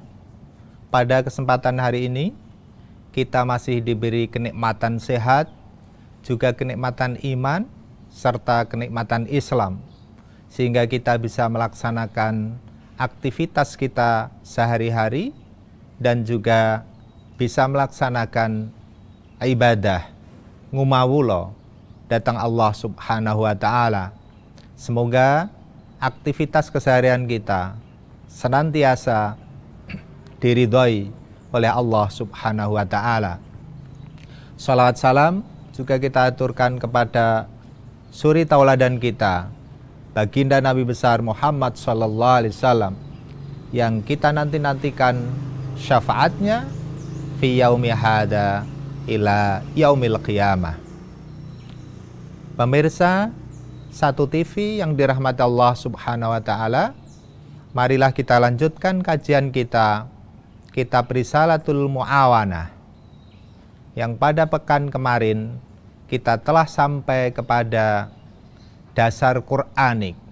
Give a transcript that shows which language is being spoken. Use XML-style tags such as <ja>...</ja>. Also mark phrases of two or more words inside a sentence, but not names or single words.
<id>pada kesempatan hari ini kita masih diberi kenikmatan sehat, juga kenikmatan iman, serta kenikmatan Islam, sehingga kita bisa melaksanakan aktivitas kita sehari-hari dan juga bisa melaksanakan ibadah ngumawulo datang</id> <ar>الله سبحانه وتعالى.</ar> <id>Semoga aktivitas keseharian kita senantiasa diridhoi oleh</id> <ar>الله سبحانه وتعالى.</ar> <id>Salawat salam juga kita aturkan kepada suri tauladan kita, baginda Nabi besar Muhammad</id> <ar>صلى الله عليه وسلم,</ar> <id>yang kita nantikan syafaatnya</id> <ar>في يومي هذا إلى يوم القيامة.</ar> <id>Pemirsa Satu TV yang dirahmati</id> <ar>الله سبحانه وتعالى,</ar> <id>marilah kita lanjutkan kajian kita Kitab Risalatul Mu'awanah, yang pada pekan kemarin kita telah sampai kepada dasar Qur'anik</id>